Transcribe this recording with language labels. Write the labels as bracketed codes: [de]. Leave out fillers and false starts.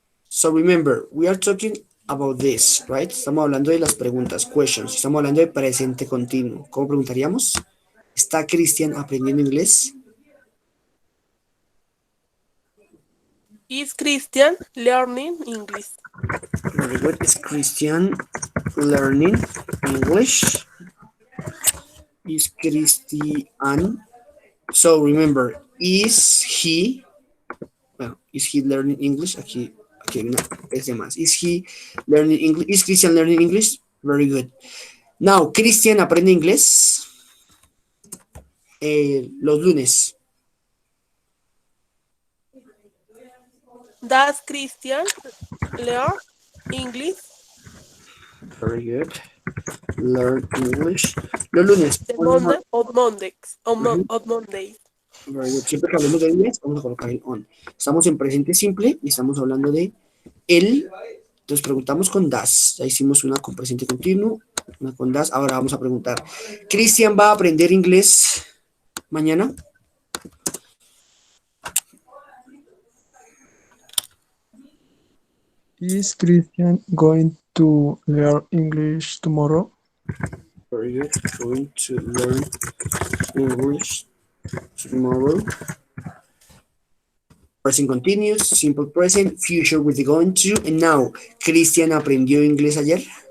[en] So remember, we are talking about this, right? [es] Estamos hablando de las preguntas, questions. Estamos hablando de presente continuo. ¿Cómo preguntaríamos? ¿Está Cristian aprendiendo inglés? [en] Is Christian learning English? Very good. Is Christian learning English? Is Christian? So remember, is he learning English? [es] Aquí hay una es de más. [en] Is he learning English? Is Christian learning English? Very good. [es] Now, Christian aprende inglés los lunes. [en] Does Christian learn English Very good. Learn English. [es] Los lunes. [en] the Monday or Mondays? On Mondays. Very good. [es] Siempre que hablemos de inglés, vamos a colocar el on. Estamos en presente simple y estamos hablando de él. Entonces preguntamos con das. Ya hicimos una con presente continuo, una con das. Ahora vamos a preguntar. ¿Cristian va a aprender inglés mañana? [en] Is Christian going to learn English tomorrow? Very good. Going to learn English tomorrow. Present continuous, simple present, future with the going to. And now, [es] ¿Cristian aprendió inglés ayer?